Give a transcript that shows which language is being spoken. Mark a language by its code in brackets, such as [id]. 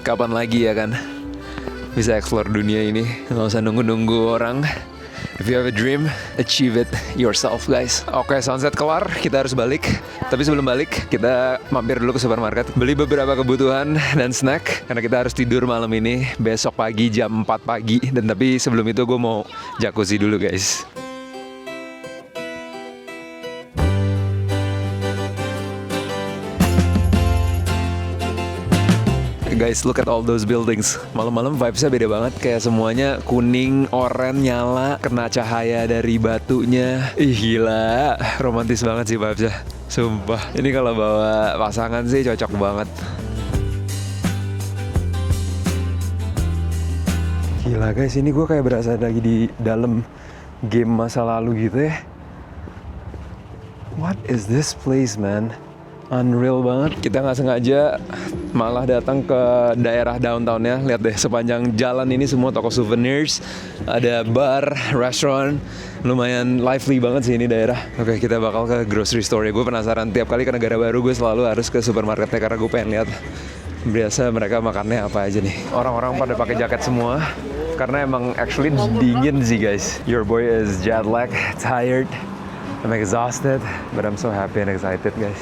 [id] Kapan lagi ya kan bisa explore dunia ini, nggak usah nunggu-nunggu orang. [en] If you have a dream, achieve it yourself guys. [id] Oke, sunset kelar, kita harus balik. Tapi sebelum balik, kita mampir dulu ke supermarket, beli beberapa kebutuhan dan snack. Karena kita harus tidur malam ini, besok pagi jam 4 pagi. Dan tapi sebelum itu gue mau jacuzzi dulu guys. [en] Guys, look at all those buildings. [id] Malam-malam vibes-nya beda banget. Kayak semuanya kuning, oranye, nyala, kena cahaya dari batunya. Ih gila, romantis banget sih vibes-nya. Sumpah, ini kalau bawa pasangan sih cocok banget. Gila guys, ini gue kayak berasa lagi di dalam game masa lalu gitu ya. [en] What is this place, man? Unreal banget. [id] Kita nggak sengaja malah datang ke daerah downtownnya. Lihat deh, sepanjang jalan ini semua toko souvenirs, ada bar, restoran. Lumayan lively banget sih ini daerah. Oke, kita bakal ke grocery store ya. Gue penasaran, tiap kali ke negara baru gue selalu harus ke supermarketnya karena gue pengen lihat biasa mereka makannya apa aja nih. Orang-orang pada pakai jaket semua karena emang actually dingin sih guys. [en] Your boy is jet lag, tired. I'm exhausted, but I'm so happy and excited guys.